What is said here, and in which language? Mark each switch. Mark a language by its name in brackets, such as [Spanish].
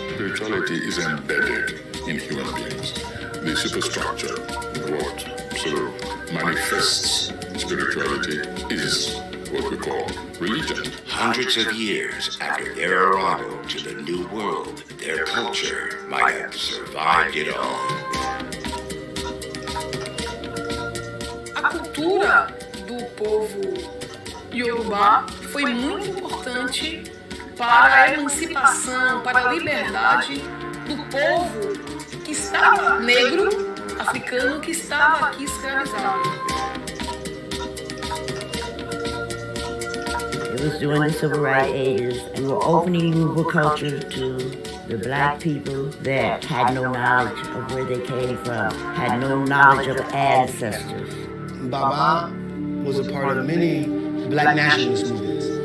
[English] Spirituality is embedded in human beings. The superstructure, what sort of manifests spirituality is what we call religion. Hundreds of years after their arrival to the New World, their culture might have survived it all. [Portuguese] A cultura do povo Yorubá foi muito importante para a emancipação, para a liberdade do povo que estava negro, africano, que estava aqui escravizado. [English] It was during the civil rights ages. We were opening Yoruba culture to the black people that had no knowledge of where they came from, had no knowledge of ancestors. Baba was a part of many black nationalist movements.